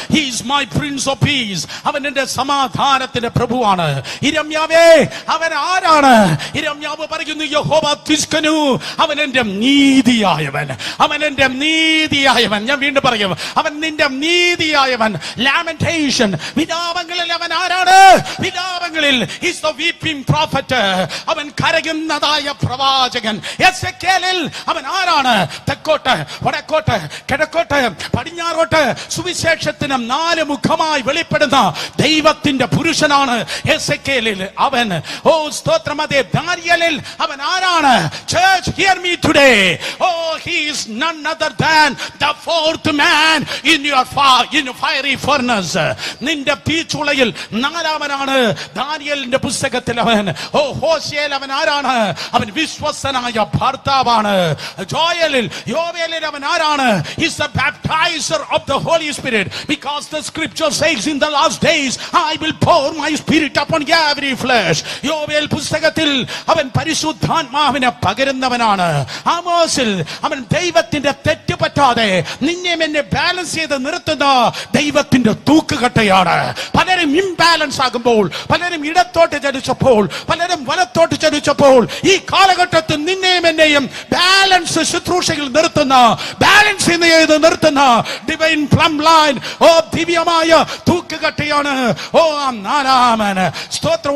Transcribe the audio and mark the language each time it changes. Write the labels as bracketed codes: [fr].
[en] He is my prince of peace. [ml] അവൻ എന്റെ സമാധാനത്തിന്റെ പ്രഭുവാണ്. ഇരമ്യാവേ, അവൻ ആരാണ്? ഇരമ്യാവ് പറയുന്നു, യഹോവ തിസ്കനു, അവൻ എന്റെ നീതിയായവൻ, അവൻ എന്റെ നീതിയായവൻ. ഞാൻ വീണ്ടും പറയും, അവൻ നിന്റെ നീതിയായവൻ. ലാമെന്റേഷൻ, വിലാപങ്ങളിൽ അവൻ ആരാണ്? [en] വിലാപങ്ങളിൽ is the weeping prophet. [ml] അവൻ കരയുന്നതായ പ്രവാചകൻ. എസെക്കേലിൽ അവൻ ആരാണ്? തെക്കോട്ട്, വടക്കോട്ട്, കിഴക്കോട്ട്, പടിഞ്ഞാറോട്ട് സുവിശേഷത്തിന് 4 മുഖമായി വെളിപ്പെടുന്ന ദൈവത്തിന്റെ പുരുഷനാണ് എസെക്കേലിൽ അവൻ. സ്തോത്രം. അതേ, ദാനിയേലിൽ അവൻ ആരാണ്? [en] Church, hear me today. He is none other than the fourth man in your fiery furnace. [ml] നിന്റെ തീച്ചുളയിൽ നാലാമനാണ് ദാനിയേലിന്റെ പുസ്തകത്തിൽ അവൻ. ഹോശേയിൽ അവൻ ആരാണ്? അവൻ വിശ്വസ്തനായ ഭർത്താവാണ്. യോവേലിൽ അവൻ ആരാണ്? [en] He's the baptizer of the Holy Spirit, because the scripture says in the last days I will pour my spirit upon every flesh. [ml] യോവേൽ പുസ്തകത്തിൽ അവൻ പരിശുദ്ധാത്മാവിനെ പകരുന്നവനാണ്. ആമോസിൽ അവൻ ദൈവത്തിന്റെ തെറ്റ് പറ്റാതെ നിന്നെ എന്നെ ബാലൻസ് ചെയ്ത് നിർത്തുന്ന ദൈവത്തിന്റെ തൂക്കുകട്ടയാണ്. പലരും ഇംബാലൻസ് ആകുമ്പോൾ, പലരും ഇടത്തോട്ട് ചലിച്ചപ്പോൾ, പലരും വലത്തോട്ട് ചലിച്ചപ്പോൾ, ഈ കാലഘട്ടത്തിൽ നിന്നെയും എന്നെയും ബാലൻസ് ശുശ്രൂഷയിൽ നിർത്തുന്ന, ബാലൻസ് ചെയ്ത് നിർത്തുന്ന ഡിവൈൻ പ്ലം ലൈൻ, ദിവ്യമായ തൂക്കുകട്ടയാണ് നാലാമൻ. സ്തോത്ര.